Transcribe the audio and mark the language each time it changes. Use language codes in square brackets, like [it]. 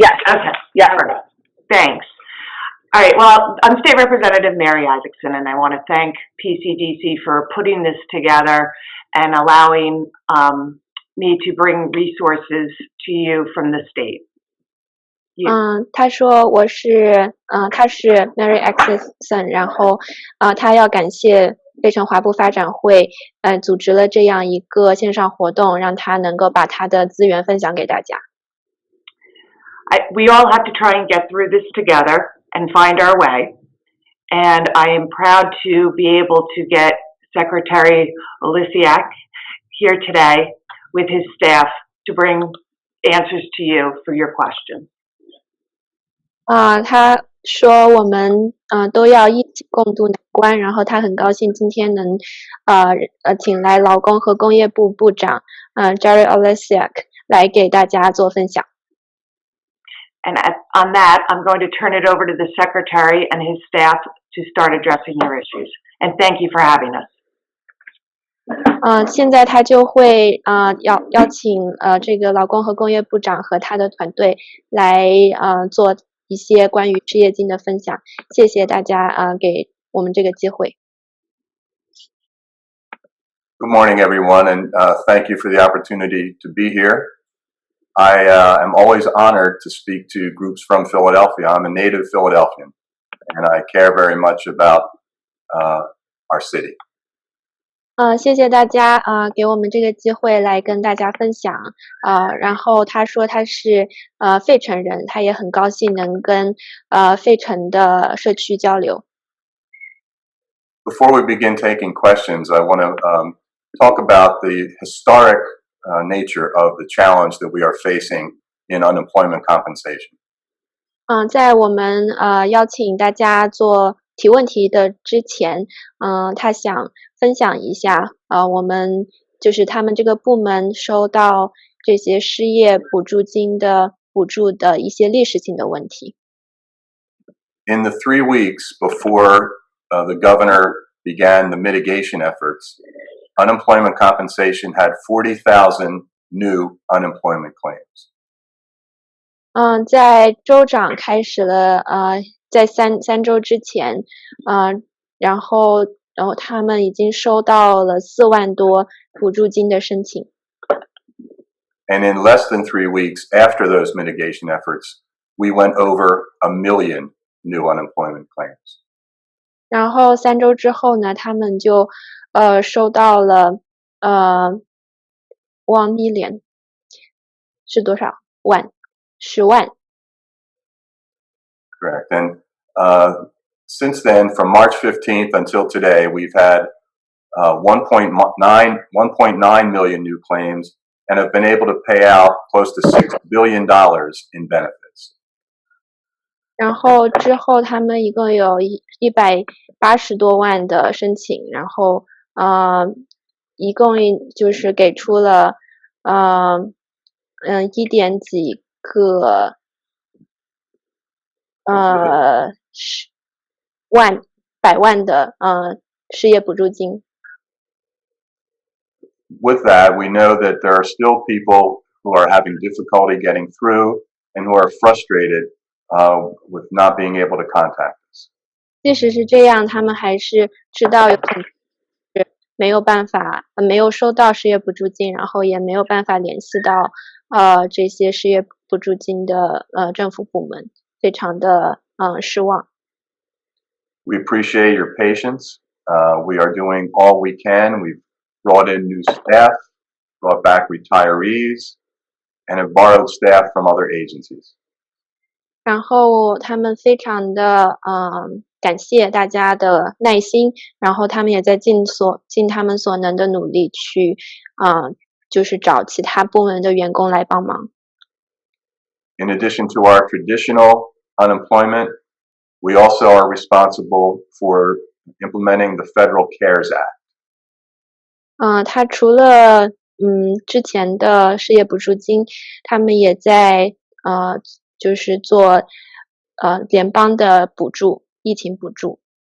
[en] Okay. Yeah. Perfect. Thanks. All right. Well, I'm State Representative Mary Isaacson, and I want to thank PCDC for putting this together and allowing me to bring resources to you from the state. [zh] 他说他是 Mary Isaacson， 然后他要感谢费城华埠发展会组织了这样一个线上活动，让他能够把他的资源分享给大家。 [en] We all have to try and get through this together and find our way. And I am proud to be able to get Secretary Olisiak here today with his staff to bring answers to you for your questions. [zh] 他说我们都要一起共度难关，然后他很高兴今天能请来劳工和工业部部长Jerry Olisiak 来给大家做分享。 [en] And on that, I'm going to turn it over to the Secretary and his staff to start addressing your issues. And thank you for having us. [zh] 现在他就会邀请这个劳工和工业部长和他的团队来做一些关于失业金的分享。谢谢大家给我们这个机会。 [en] Good morning, everyone, and thank you for the opportunity to be here. I am always honored to speak to groups from Philadelphia. I'm a native Philadelphian, and I care very much about our city. [zh] 谢谢大家给我们这个机会来跟大家分享然后他说他是费城人，他也很高兴能跟费城的社区交流。 [en] Before we begin taking questions, I want to talk about the historic nature of the challenge that we are facing in unemployment compensation. [zh] 在我们邀请大家做提问题的之前他想分享一下我们就是他们这个部门收到这些失业补助金的补助的一些历史性的问题。 [en] In the 3 weeks before the governor began the mitigation efforts, unemployment compensation had 40,000 new unemployment claims. [zh] 在州长开始了在三周之前然后他们已经收到了4万多补助金的申请。 [en] And in less than 3 weeks after those mitigation efforts, we went over 1 million new unemployment claims. [zh] 然后3周之后呢，他们就收到了 [en] 1 million [zh] 是多少10万。 [en] Correct. And since then, from March 15th until today, we've had 1.9 million new claims and have been able to pay out close to $6 billion in benefits. [zh] 然后之后他们一共有180多万的申请，然后一共就是给出了1点几个100万的失业补助金。 [en] with that, we know that there are still people who are having difficulty getting through and who are frustrated with not being able to contact us. [zh] 即使是这样，他们还是知道有很多人没有办法，没有收到失业补助金，然后也没有办法联系到这些失业补助金的政府部门，非常的失望。 [en] We appreciate your patience. We are doing all we can. We've brought in new staff, brought back retirees, and have borrowed staff from other agencies. [zh] 然后他们非常的感谢大家的耐心，然后他们也在尽他们所能的努力去就是找其他部门的员工来帮忙。 [en] In addition to our traditional unemployment, we also are responsible for implementing the Federal CARES Act. [zh] 他除了之前的失业补助金，他们也在就是做联邦的补助，疫情补助。